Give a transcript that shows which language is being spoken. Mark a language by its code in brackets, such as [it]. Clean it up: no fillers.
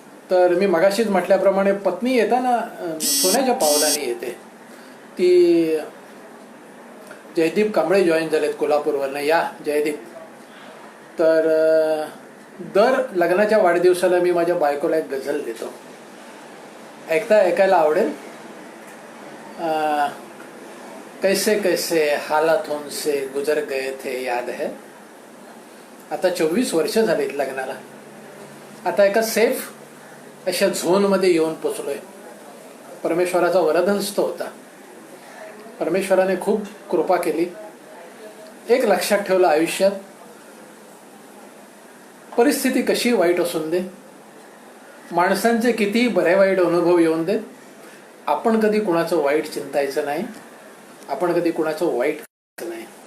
[mr] तर मी मगाशीच म्हटल्याप्रमाणे पत्नी येताना सोन्याच्या पावलाने येते. ती जयदीप कांबळे जॉईन झालेत कोल्हापूरवरनं. या जयदीप. तर दर लग्नाच्या वाढदिवसाला मी माझ्या बायकोला एक गझल देतो. ऐकायला आवडेल. [hi] कैसे कैसे हालातों से गुजर गए थे याद है. [mr] आता 24 वर्ष झालीत लग्नाला. आता एका सेफ अशा झोनमध्ये येऊन पोचलोय. परमेश्वराचा वरदहस्त होता. परमेश्वराने खूप कृपा केली. एक लक्षात ठेवलं आयुष्यात, परिस्थिती कशी वाईट असून दे, माणसांचे किती बरे वाईट अनुभव येऊन देत, आपण कधी कुणाचं वाईट चिंतायचं नाही, आपण कधी कुणाचं वाईट करायचं नाही.